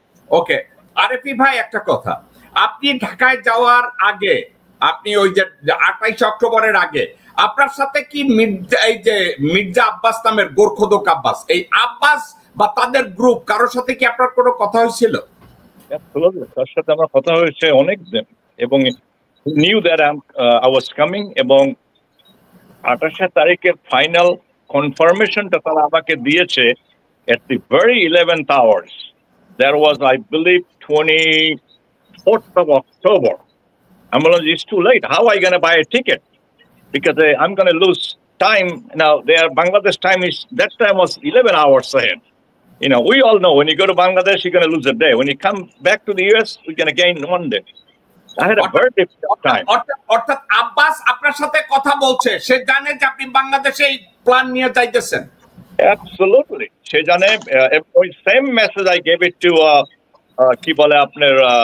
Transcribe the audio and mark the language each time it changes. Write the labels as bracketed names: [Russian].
[Bangla] ওকে, RFE ভাই, একটা কথা, আপনি ঢাকায় যাওয়ার আগে, আপনি ওই যে 28 অক্টোবরের আগে, আপনার সাথে কি মির্জা আব্বাস নামের গোরখোদক আব্বাস, এই আব্বাস বা তাদের গ্রুপ, কারোর সাথে কি আপনার কোনো কথা হয়েছিল? তার সাথে আমার কথা হয়েছে অনেক দিন, এবং [English] knew that I was coming, [Bangla] এবং 28 তারিখের ফাইনাল কনফার্মেশনটা তারা আমাকে দিয়েছে [English] at the very 11th hours. There was, I believe, 24th of October. I'm like, it's too late. How am I going to buy a ticket? Because I'm going to lose time. Now, Bangladesh time is, that time was 11 hours ahead. You know, we all know when you go to Bangladesh, you're going to lose a day. When you come back to the US, you're going to gain 1 day. I had a very difficult time. [Bangla] অর্থাৎ আব্বাস আপনার সাথে কথা বলছে, সে জানে যে আপনি বাংলাদেশে এই প্ল্যান নিয়ে যাইতেছেন? [English] Absolutely. [Bangla] সে জানে, ওই same message [English] I gave it to [Bangla] কি বলে আপনার